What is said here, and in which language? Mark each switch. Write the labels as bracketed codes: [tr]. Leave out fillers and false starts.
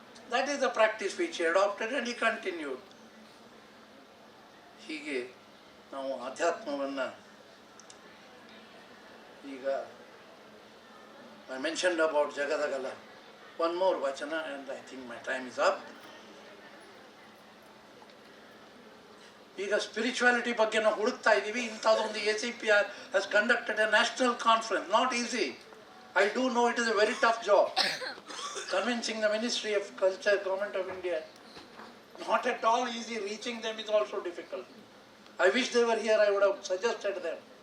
[en] That is the practice which he adopted and he continued. [kn] ಹೀಗೆ ನಾವು ಆಧ್ಯಾತ್ಮವನ್ನು ಈಗ [en] I mentioned about Jagadagala. One more vachana and I think my time is up. [kn] ಈಗ spirituality ಬಗ್ಗೆ ನಾವು ಹುಡುಕ್ತಾ ಇದ್ದೀವಿ. ಇಂಥದ್ದೊಂದು [en] ACPR has conducted a national conference. Not easy. I do know it is a very tough job. Convincing the Ministry of Culture, Government of India. Not at all easy. Reaching them is also difficult. I wish they were here. I would have suggested them.